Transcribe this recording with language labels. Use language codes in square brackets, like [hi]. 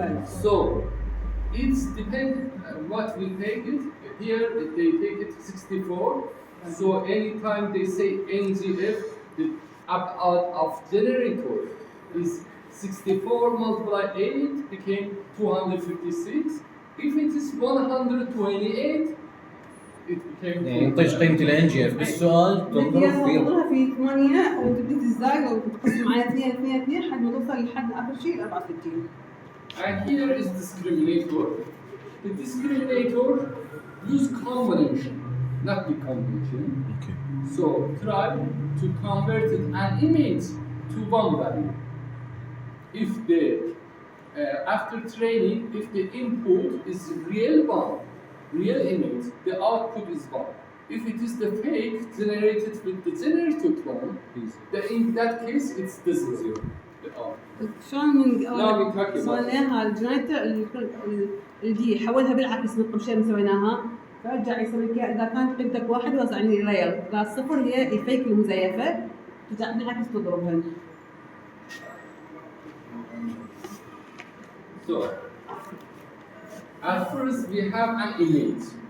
[en] So, it's depend what we take it. Here they take it 64. So anytime they say NGF, the out of generator is 64 multiplied 8 became 256. If it is 128, it became. [ar] يعني ينطيك قيمه الان جي اف بالسؤال تنظر فيه تضربها في 8 وتبدي تزايد وتقسم على 2 لحد ما توصل لحد اخر شيء 64. [en] And here is discriminator. The discriminator use convolution, not the convolution. Okay. So try to convert an image to one value. If the after training, if the input is real image, the output is one. If it is the fake generated with the generated one, then in that case it's the zero. The output. [ar] شلون من [en] Now we talk about- [ar] سويناها الجنريتر الجي حولها بالعكس من قبل شوي من سويناها فرجع يسوي لك اذا كانت قيمتك واحد وصل يعني ريال اذا الصفر هي الفيك المزيفه ترجع بالعكس تضربها. [en] So, at first we have an image.